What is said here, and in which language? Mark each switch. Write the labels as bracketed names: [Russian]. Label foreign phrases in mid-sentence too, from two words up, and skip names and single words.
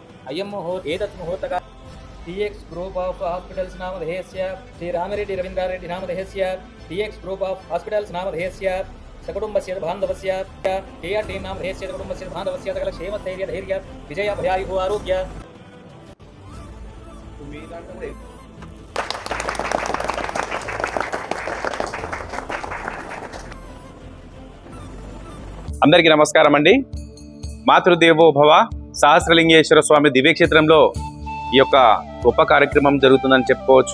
[Sanskrit] अयं एतत् मुहूर्तः TX Group of Hospitals नामधेयस्य श्री रामिरेड्डी रवीन्द्रारेड्डी नामधेयस्य TX Group of Hospitals नामधेयस्य सकुटुम्बस्य बान्धवस्य KR टीम नामधेयस्य सकुटुम्बस्य बान्धवस्य सकल क्षेमस्थैर्य धैर्य विजय भयायुः आरोग्य [Telugu] అందరికీ నమస్కారం అండి. మాతృదేవో భవ సహస్రలింగేశ్వర స్వామి దివ్యక్షేత్రంలో ఈ యొక్క గొప్ప కార్యక్రమం జరుగుతుందని చెప్పుకోవచ్చు.